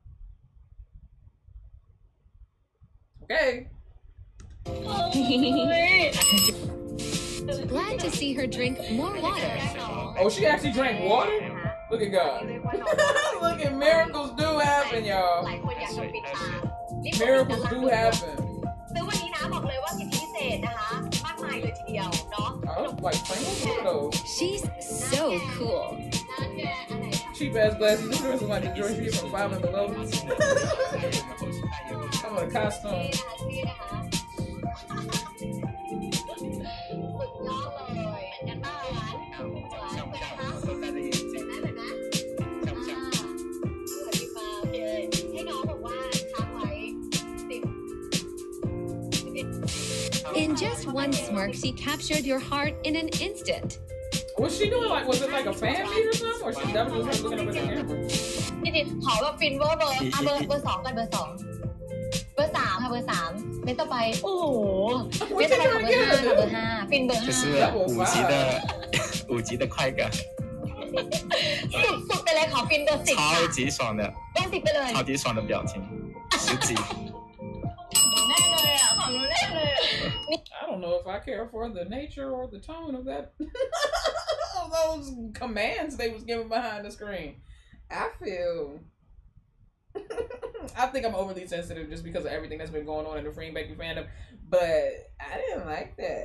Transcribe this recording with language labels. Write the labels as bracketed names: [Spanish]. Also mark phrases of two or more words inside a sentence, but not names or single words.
[English] Okay. Glad to see her drink more water. Oh, she actually drank water? Look at God. Look at miracles do happen, y'all. Miracles do happen. [Thai] ซื้อวันนี้นะบอกเลยว่าสิทธิพิเศษนะคะมากมายเลยทีเดียวเนาะ [English] I was like, Pringles, what are those? She's so cool. Cheap ass glasses. This dress is like the George Street from 5 and Below. I'm in a costume. [Thai] นี่นะคะสุดยอดเลยเหมือนกันบ้างหวานหวานเหมือนนะคะเหมือนไหมเหมือนไหมเหมือนพี่ฟ้าโอเคให้น้องบอกว่าค้างไว้10 [English] In just one smirk, she captured your heart in an instant. What's she doing? Like, was it like a fan meet or something? Or that was just her looking up at the camera? [Thai] พี่ดิขอแบบฟินเวอร์เบอร์เบอร์สองกันเบอร์สองเบอร์สามค่ะเบอร์สามเมตต่อไปโอ้โหเมตต่อไปของเบอร์ห้าค่ะเบอร์ห้าฟินเบอร์ [Chinese] 这 [Thai] ห้า [Chinese] 是5级的快感， [Thai] สุดๆไปเลยขอฟินเบอร์สิบค่ะ [Chinese] 超级爽的， [Thai] เบอร์สิบไปเลย [Chinese] 超级爽的表情，10级。 [Thai] แน่เลยอ่ะของหนูแน่เลย [English] I don't know if I care for the nature or the tone of that. Of those commands they was giving behind the screen. I feel. I think I'm overly sensitive just because of everything that's been going on in the Freenbecky fandom, but I didn't like that.